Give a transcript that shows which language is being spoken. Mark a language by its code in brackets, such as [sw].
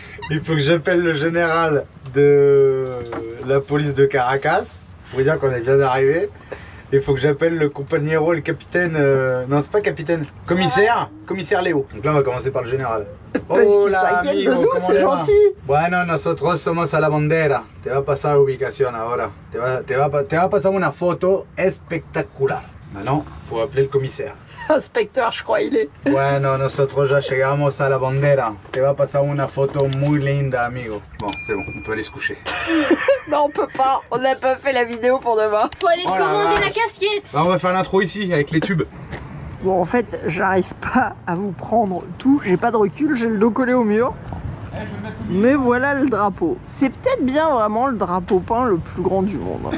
[fr] Il faut que j'appelle le général de la police de Caracas pour dire qu'on est bien arrivé. Il faut que j'appelle le compagnero, le capitaine. Non, c'est pas capitaine. Commissaire Léo. Donc là, on va commencer par le général. Parce qu'il s'inquiète de nous, c'est gentil. [es] Bueno, nosotros somos a la bandera. Te va a pasar la ubicación ahora. Te va a pasar una foto espectacular. [fr] Maintenant, faut appeler le commissaire. Inspecteur, je crois, il est. [es] Bueno, nosotros ya llegamos a la bandera. Te va a pasar una foto muy linda, amigo. [fr] Bon, c'est bon, on peut aller se coucher. Non, on peut pas. On n'a pas fait la vidéo pour demain. Faut aller Oh la commander vache. la casquette. Bah, on va faire l'intro ici, avec les tubes. Bon, en fait, j'arrive pas à vous prendre tout. J'ai pas de recul, j'ai le dos collé au mur. Mais voilà le drapeau. C'est peut-être bien vraiment le drapeau peint le plus grand du monde.